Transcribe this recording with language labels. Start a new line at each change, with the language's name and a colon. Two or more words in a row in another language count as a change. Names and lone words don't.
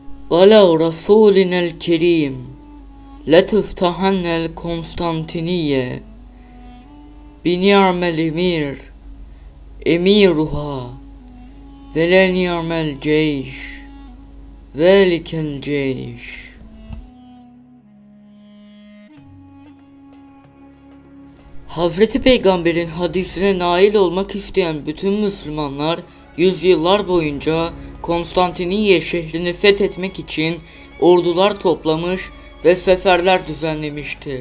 Arabic: على رسولنا الكريم لتفتحن القسطنطينية بنعم الأمير أميرها ولنعم الجيش ذلك الجيش.
Turkish: Hazreti Peygamber'in hadisine nail olmak isteyen bütün Müslümanlar yüzyıllar boyunca Konstantiniye şehrini fethetmek için ordular toplamış ve seferler düzenlemiştir.